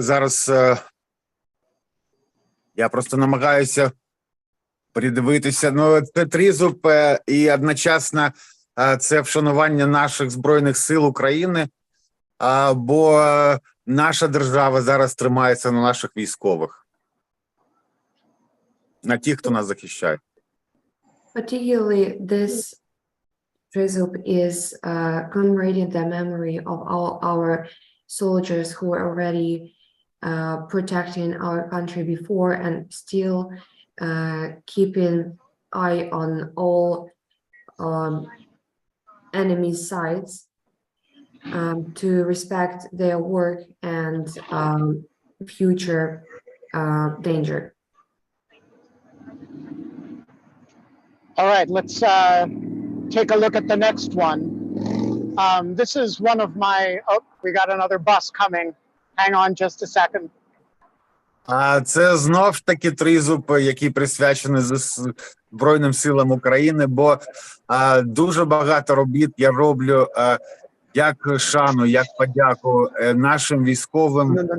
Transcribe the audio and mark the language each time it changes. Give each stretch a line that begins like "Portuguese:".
Ukrainian: Зараз я просто намагаюся придивитися. Ну, це тризуб і одночасно це вшанування наших Збройних сил України, бо наша держава зараз тримається на наших військових, на тих, хто нас захищає.
English: Particularly, this trizub is commemorating the memory of all our soldiers who were already protecting our country before and still keeping eye on all enemy's sides to respect their work and future danger. All right, let's take a look at the next one. This is one of my, oh, we got another bus coming. Hang on just a second.
Ukrainian: Це знов ж таки тризуб, який присвячений Збройним силам України, бо дуже багато робіт я роблю як шану, як подяку нашим військовим,